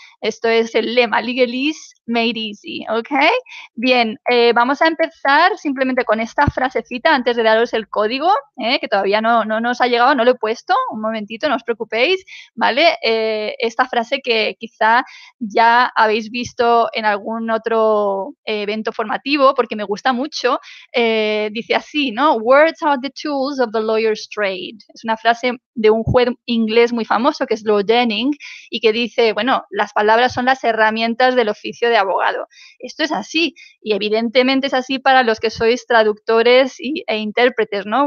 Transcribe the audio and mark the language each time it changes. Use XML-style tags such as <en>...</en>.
<es>Esto es el lema,</es> <en>Legal is made easy,</en> <es>¿ok? Bien, vamos a empezar simplemente con esta frasecita antes de daros el código, que todavía no nos ha llegado, no lo he puesto, un momentito, no os preocupéis, ¿vale? Esta frase que quizá ya habéis visto en algún otro evento formativo, porque me gusta mucho, dice así, ¿no?</es> <en>Words are the tools of the lawyer's trade.</en> <es>Es una frase de un juez inglés muy famoso que es Lord Denning y que dice, bueno, las palabras son las herramientas del oficio de abogado. Esto es así y evidentemente es así para los que sois traductores e intérpretes, ¿no?</es>